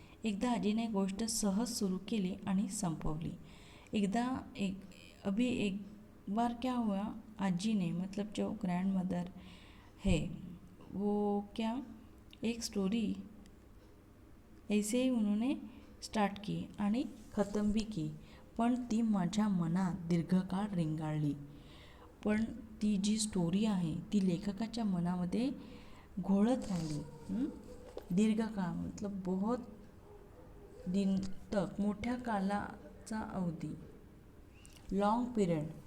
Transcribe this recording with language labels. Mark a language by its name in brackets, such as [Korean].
[Marathi] एकदा आजीने गोष्ट सहज सुरू केली आणि संपवली. [Hindi] अभी एक बार क्या हुआ, आजी ने मतलब जो ग्रैंड मदर है वो क्या एक स्टोरी ऐसे ही उन्होंने स्टार्ट की आणि ख़त्म भी की. [Marathi] पण ती माझ्या मनात दीर्घकाळ रेंगाळली. पण ती जी स्टोरी आहे ती लेखकाच्या मनामध्ये घोळत राहिली. [Hindi] दीर्घकाळ मतलब बहुत दिन तक, [Marathi] मोठ्या कालाचा अवधी, [English] Long period.